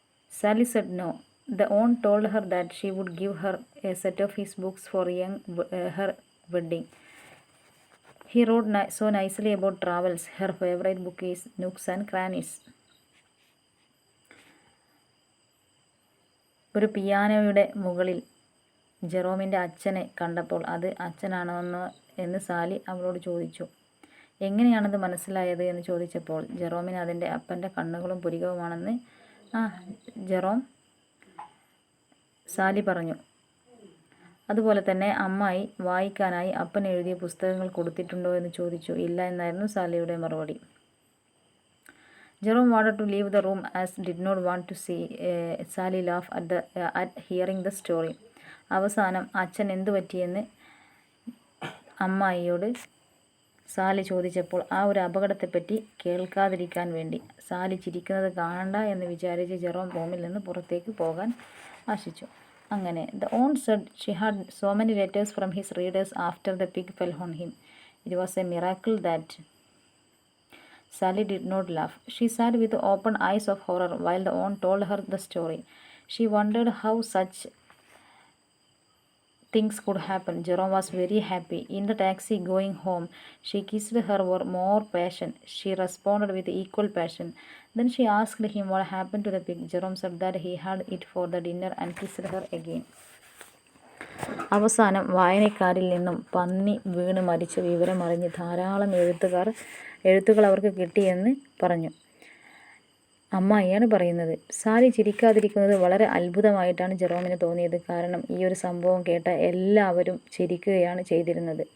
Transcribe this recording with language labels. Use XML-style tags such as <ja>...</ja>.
<en>Sally said no. The aunt told her that she would give her a set of his books for her wedding. He wrote so nicely about travels. Her favorite book is Nooks and Crannies.</en> <ml>ഒരു പിയാനോയുടെ മുകളിൽ ജെറോമിൻ്റെ അച്ഛനെ കണ്ടപ്പോൾ അത് അച്ഛനാണോ എന്ന് Sally അവളോട് ചോദിച്ചു. എങ്ങനെയാണത് മനസ്സിലായത് എന്ന് ചോദിച്ചപ്പോൾ ജെറോമിന് അതിൻ്റെ അപ്പൻ്റെ കണ്ണുകളും പുരികവുമാണെന്ന് ജെറോം സാലി പറഞ്ഞു. അതുപോലെ തന്നെ അമ്മായി വായിക്കാനായി അപ്പൻ എഴുതിയ പുസ്തകങ്ങൾ കൊടുത്തിട്ടുണ്ടോ എന്ന് ചോദിച്ചു. ഇല്ല എന്നായിരുന്നു സാലിയുടെ മറുപടി.</ml> <en>Jerome wanted to leave the room as did not want to see Sally laugh at hearing the story.</en> <ml>അവസാനം അച്ഛൻ എന്തു പറ്റിയെന്ന് അമ്മായിയോട് സാലി ചോദിച്ചപ്പോൾ ആ ഒരു അപകടത്തെപ്പറ്റി കേൾക്കാതിരിക്കാൻ വേണ്ടി സാലി ചിരിക്കുന്നത് കാണണ്ട എന്ന് വിചാരിച്ച് ജെറോം റൂമിൽ നിന്ന് പുറത്തേക്ക് പോകാൻ ആശിച്ചു. അങ്ങനെ</ml> <en>the aunt said she had so many letters from his readers after the pig fell on him. It was a miracle that Sally did not laugh. She sat with open eyes of horror while the aunt told her the story. She wondered how such things could happen. Jerome was very happy. In the taxi going home, she kissed her with more passion. She responded with equal passion. Then she asked him what happened to the pig. Jerome said that he had it for the dinner and kissed her again.</en> <ml>അവസാനം വായനക്കാരിൽ നിന്നും പന്നി വീണ് മരിച്ച വിവരമറിഞ്ഞ് ധാരാളം എഴുത്തുകൾ അവർക്ക് കിട്ടിയെന്ന് പറഞ്ഞു. അമ്മായിയാണ് പറയുന്നത്. സാലി ചിരിക്കാതിരിക്കുന്നത് വളരെ അത്ഭുതമായിട്ടാണ് ജെറോമിന് തോന്നിയത്. കാരണം ഈ ഒരു സംഭവം കേട്ട എല്ലാവരും ചിരിക്കുകയാണ് ചെയ്തിരുന്നത്.</ml>